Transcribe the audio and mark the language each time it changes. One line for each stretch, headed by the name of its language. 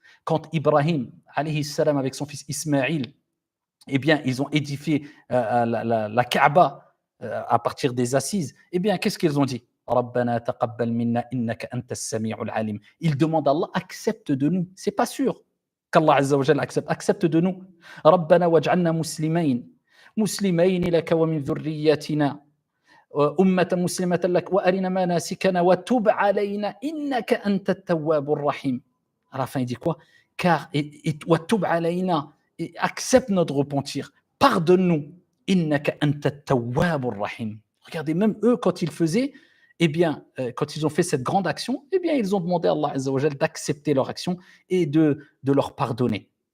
French: Quand Ibrahim alayhi salam avec son fils Ismaïl, eh bien, ils ont édifié la Kaaba à partir des assises. Eh bien, qu'est-ce qu'ils ont dit?
Arabic: Rabbana taqabbal minna innaka antas sami'ul alim.
French: Ils demandent à Allah, accepte de nous. C'est pas sûr qu'Allah Azza wa Jalla accepte de nous.
Arabic: Rabbana waj'alna muslimain laka wa min dhurriyyatina أمة مسلمة لك وأرنا مناسكنا وتب علينا إنك أنت التواب الرحيم.
French: À la fin, il dit quoi? Car
Arabic: وتب علينا,
French: accepte notre repentir, pardonne-nous.
Arabic: إنك أنت التواب الرحيم.
French: Regardez, même eux, quand ils faisaient, eh bien, quand ils ont fait cette grande action, eh bien, ils ont demandé à Allah Azza wa Jal d'accepter leur action et de leur pardonner.